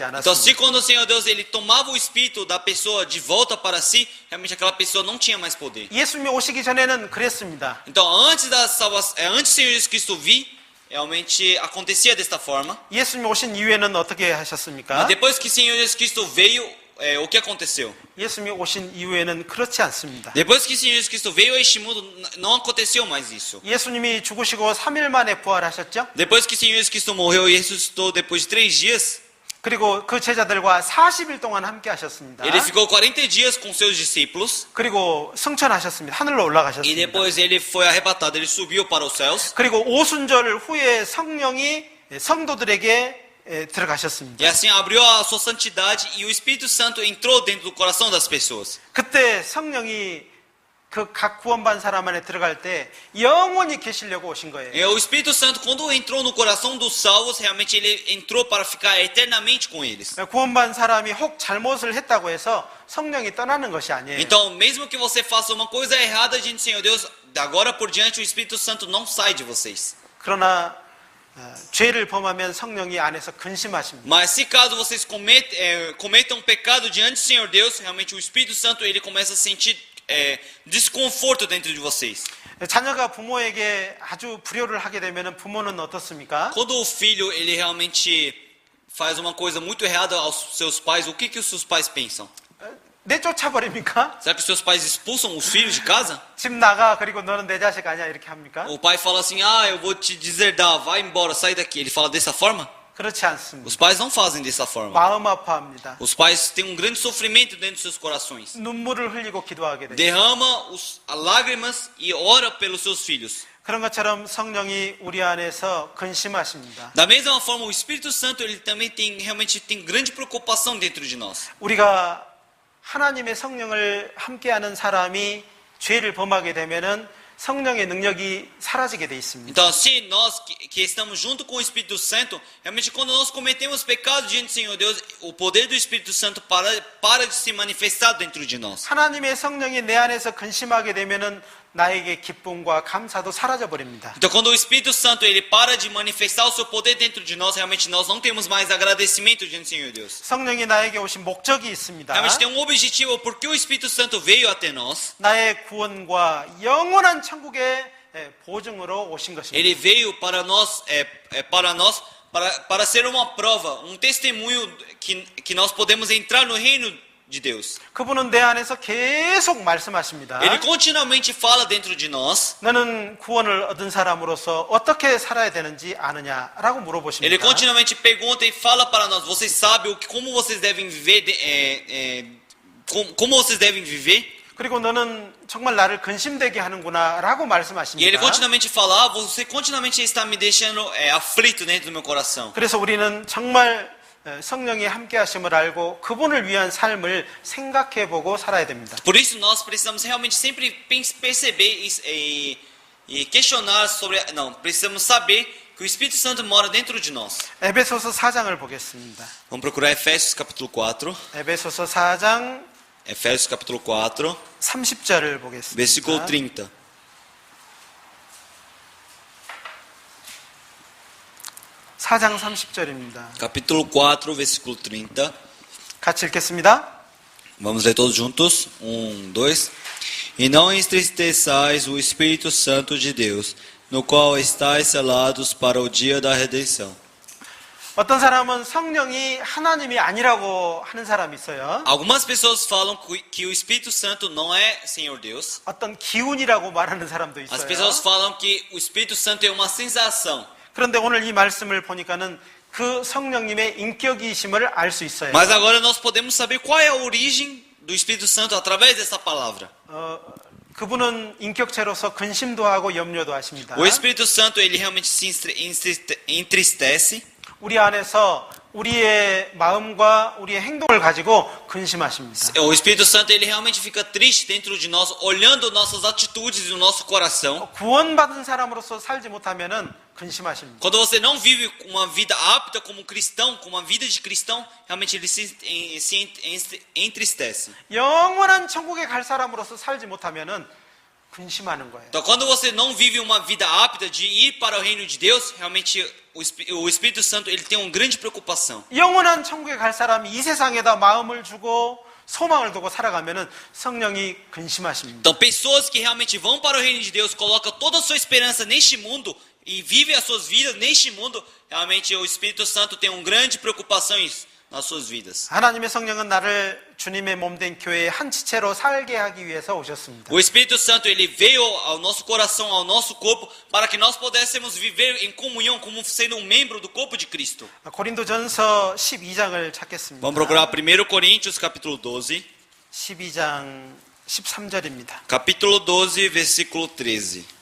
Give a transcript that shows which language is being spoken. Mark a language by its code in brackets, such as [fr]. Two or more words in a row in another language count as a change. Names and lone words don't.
[pt] Então, [ko] 않았습니다. [pt] se quando o Senhor Deus ele tomava o espírito da pessoa de volta para si, realmente aquela pessoa não tinha mais poder. [ko] 예수님이 오시기 전에는 그랬습니다. [pt] Então, antes da salvação, antes do Senhor Jesus Cristo vir, realmente acontecia desta forma. [ko] 예수님이 오신 이후에는 어떻게 [pt] Mas [ko] 하셨습니까? [pt] depois que o Senhor Jesus Cristo veio, o que aconteceu? [ko] 예수님이 오신 이후에는 그렇지 않습니다. [pt] Depois que o Senhor Jesus Cristo veio a este mundo, não aconteceu mais isso. [ko] 예수님이 죽으시고 3일 만에 부활하셨죠? [pt] Depois que o Senhor Jesus Cristo morreu e ressuscitou depois de 3 dias, [ko] 그리고 그 제자들과 40일 동안 함께 하셨습니다. [pt] ele ficou 40 dias com seus discípulos [ko] 그리고 승천하셨습니다. 하늘로 [pt] e [ko] 올라가셨습니다. [pt] depois ele foi arrebatado, ele subiu para os céus. [ko] 그리고 오순절 후에 성령이 성도들에게 들어가셨습니다. [pt] E assim abriu a sua santidade e o Espírito Santo entrou dentro do coração das pessoas. [ko] 그때 성령이 그 각 구원받은 사람 안에 들어갈 때 영원히 계시려고 오신 거예요. [pt] E o Espírito Santo, quando entrou no coração dos salvos, realmente ele entrou para ficar eternamente com eles. [ko] 구원받은 사람이 혹 잘못을 했다고 해서 성령이 떠나는 것이 아니에요. [pt] Então, mesmo que você faça uma coisa errada diante do Senhor Deus, da agora por diante o Espírito Santo não sai de vocês. [ko] 그러나 죄를 범하면 성령이 안에서 근심하십니다. [pt] Mas se caso vocês cometam pecado diante do Senhor Deus, realmente o Espírito Santo ele começa a sentir desconforto dentro de vocês. [ko] 자녀가 부모에게 아주 불효를 하게 되면 부모는 어떻습니까? [pt] Quando o filho ele realmente faz uma coisa muito errada aos seus pais, o que os seus pais pensam? [ko] 내쫓아버립니까? [pt] Será que os seus pais expulsam os filhos de casa? [ko] 집 나가 그리고 너는 내 자식 아니야 이렇게 합니까? [pt] O pai fala assim, eu vou te deserdar, vai embora, sai daqui. Ele fala dessa forma? [ko] 그렇지 않습니다. [pt] Os pais não fazem dessa forma. [ko] 마음 아파합니다. [pt] Os pais têm um grande sofrimento dentro de seus corações. [ko] 눈물을 흘리고 기도하게 돼요. [pt] Derrama as lágrimas e ora pelos seus filhos. [ko] 그런 것처럼 성령이 우리 안에서 근심하십니다. [pt] Da mesma forma, o Espírito Santo ele também realmente tem grande preocupação dentro de nós. [ko] 우리가 하나님의 성령을 함께하는 사람이 죄를 범하게 되면은 성령의 능력이 사라지게 돼 있습니다. [pt] Então, se nós que estamos junto com o Espírito Santo, realmente quando nós cometemos pecado diante do Senhor Deus, o poder do Espírito Santo para de se manifestar dentro de nós. [ko] 하나님의 성령이 내 안에서 근심하게 되면은 나에게 기쁨과 감사도 사라져 버립니다. [pt] Então, quando o Espírito Santo ele para de manifestar o seu poder dentro de nós, realmente nós não temos mais agradecimento diante do Senhor Deus. [ko] 성령이 나에게 오신 목적이 있습니다. [pt] Realmente tem um objetivo, porque o Espírito Santo veio até nós. [ko] 나의 구원과 영원한 천국의 보증으로 오신 것입니다. [pt] Ele veio para nós, para ser uma prova, um testemunho que nós podemos entrar no reino de Deus. [ko] 그분은 내 안에서 계속 말씀하십니다. [pt] Ele continuamente fala dentro de nós. [ko] 너는 구원을 얻은 사람으로서 어떻게 살아야 되는지 아느냐라고 물어보십니다. [pt] Ele continuamente pergunta e fala para nós. Vocês sabem como vocês devem viver? Como vocês devem viver? [ko] 그리고 너는 정말 나를 근심되게 하는구나라고 [pt] E ele [ko] 말씀하십니다. [pt] continuamente fala, você continuamente está me deixando aflito dentro do meu coração. [ko] 그래서 우리는 정말 성령이 함께 하심을 알고 그분을 위한 삶을 생각해보고 살아야 됩니다. [pt] Por isso nós precisamos realmente sempre perceber e questionar sobre, não, precisamos saber que o Espírito Santo mora dentro de nós. [ko] 에베소서 4장을 보겠습니다. [pt] Vamos procurar Efésios capítulo 4. [ko] 에베소서 4장 [pt] Efésios capítulo 4, [ko] 30절을 보겠습니다. [pt] versículo 30. [ko] 4장 30절입니다. [pt] Capítulo 4, versículo 30. [ko] 같이 읽겠습니다. [pt] Vamos ler todos juntos. 1, 2. E não entristeçais o Espírito Santo de Deus, no qual estáis selados para o dia da redenção. [ko] 어떤 사람은 성령이 하나님이 아니라고 하는 사람이 있어요. [pt] Algumas pessoas falam que o Espírito Santo não é Senhor Deus. [ko] 어떤 기운이라고 말하는 사람도 [pt] As pessoas [ko] 있어요. [pt] falam que o Espírito Santo é uma sensação. [ko] 그런데 오늘 이 말씀을 보니까는 그 성령님의 인격이심을 알 수 있어요. [pt] Mas agora nós podemos saber qual é a origem do Espírito Santo através dessa palavra. [ko] 그분은 인격체로서 근심도 하고 염려도 하십니다. [pt] O Espírito Santo ele realmente se entristece. [ko] 우리 안에서 우리의 마음과 우리의 행동을 가지고 근심하십니다. [pt] O Espírito Santo ele realmente fica triste dentro de nós, olhando nossas atitudes e o nosso coração. [ko] 구원받은 사람으로서 살지 못하면은 근심하십니다. [pt] Quando você não vive uma vida apta como cristão, como uma vida de cristão, realmente ele se entristece. [ko] 영원한 천국에 갈 사람으로서 살지 못하면은 근심하는 거예요. [pt] Então, quando você não vive uma vida apta de ir para o reino de Deus, realmente o Espírito Santo ele tem uma grande preocupação. [ko] 영원한 천국에 갈 사람이 이 세상에다 마음을 주고 소망을 두고 살아가면은 성령이 근심하십니다. [pt] Então, pessoas que realmente vão para o reino de Deus, colocam toda a sua esperança neste mundo e vivem as suas vidas neste mundo, realmente o Espírito Santo tem uma grande preocupação nas suas vidas. [ko] 하나님의 성령은 나를 주님의 몸된 교회의 한 지체로 살게 하기 위해서 오셨습니다. [pt] O Espírito Santo ele veio ao nosso coração, ao nosso corpo, para que nós pudéssemos viver em comunhão, como sendo um membro do corpo de Cristo. [ko] 고린도전서 12장을 찾겠습니다. [pt] Vamos procurar 1 Coríntios capítulo 12. [ko] 12장 13절입니다. [pt] Capítulo 12, versículo 13.